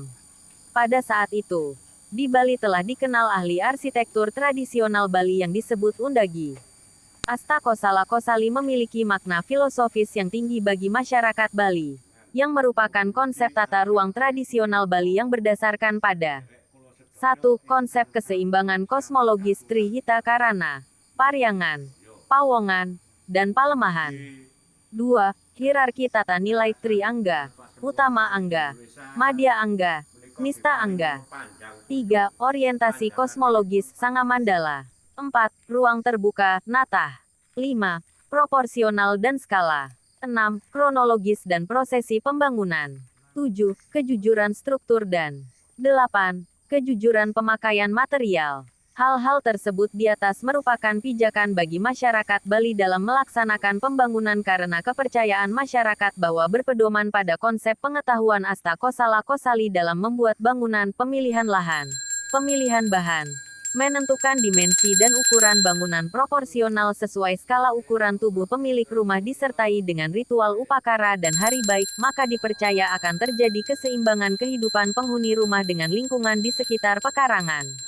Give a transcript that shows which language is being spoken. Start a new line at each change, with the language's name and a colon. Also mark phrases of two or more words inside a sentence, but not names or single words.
Indonesian: Pada saat itu, di Bali telah dikenal ahli arsitektur tradisional Bali yang disebut Undagi. Astakosala Kosali memiliki makna filosofis yang tinggi bagi masyarakat Bali, yang merupakan konsep tata ruang tradisional Bali yang berdasarkan pada 1. Konsep keseimbangan kosmologis Trihita Karana, Paryangan, Pawongan, dan Palemahan. 2. Hierarki tata nilai Triangga, Utama Angga, Madya Angga, Nista Angga. 3. Orientasi kosmologis Sangamandala. 4. Ruang terbuka, Natah. 5. Proporsional dan skala. 6. Kronologis dan prosesi pembangunan. 7. Kejujuran struktur dan 8. Kejujuran pemakaian material. Hal-hal tersebut di atas merupakan pijakan bagi masyarakat Bali dalam melaksanakan pembangunan karena kepercayaan masyarakat bahwa berpedoman pada konsep pengetahuan Astakosala Kosali dalam membuat bangunan, pemilihan lahan, pemilihan bahan, menentukan dimensi dan ukuran bangunan proporsional sesuai skala ukuran tubuh pemilik rumah disertai dengan ritual upakara dan hari baik, maka dipercaya akan terjadi keseimbangan kehidupan penghuni rumah dengan lingkungan di sekitar pekarangan.